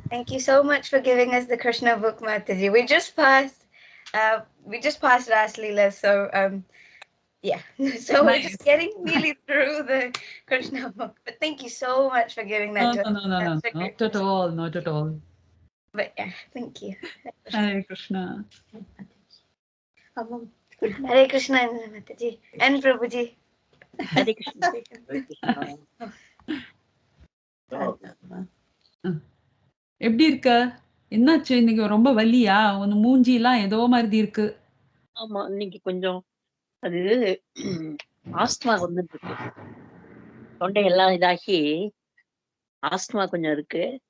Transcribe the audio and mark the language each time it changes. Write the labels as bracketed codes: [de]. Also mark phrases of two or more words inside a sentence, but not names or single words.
[en] Thank you so much for giving us the Krishna book, Mataji. We just passed Ras Leela, so yeah. So we're just getting nearly through the Krishna book. But thank you so much for giving that to us. No. Not at all. Not at all. But yeah, thank you. Hare Krishna. Hare Krishna, Mataji and Prabhuji. Hare Krishna. Hare Krishna. [ta] எப்படி இருக்க? என்னாச்சு இன்னைக்கு ரொம்ப வலியா? உன் மூஞ்சி எல்லாம் ஏதோ மாதிரி இருக்கு. ஆமா இன்னைக்கு கொஞ்சம் அது ஆஸ்துமா வந்துட்டு இருக்கு. தொண்டை எல்லாம் இதாகி ஆஸ்துமா கொஞ்சம் இருக்கு.